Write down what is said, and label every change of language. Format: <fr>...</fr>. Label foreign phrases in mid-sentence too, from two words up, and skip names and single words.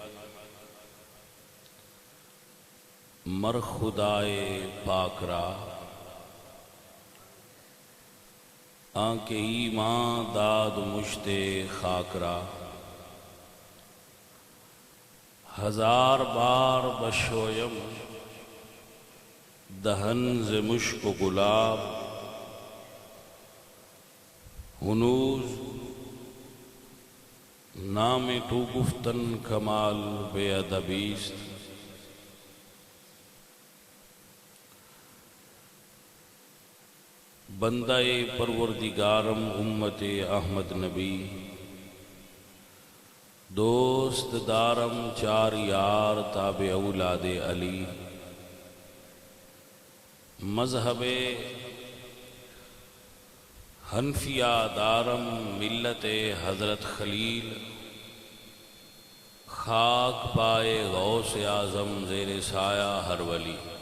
<fa>مر خدائے پاک را آنکہ ایمان داد مشت خاک را. ہزار بار بشویم دہن ز مشک و گلاب ہنوز نام تو گفتن کمال بے ادبیست. بندہ پروردگارم امت احمد نبی دوست دارم چار یار تابع اولاد علی. مذہب حنفیہ دارم ملت حضرت خلیل. خاک پائے غوث اعظم زیر سایہ ہر ولی.</fa>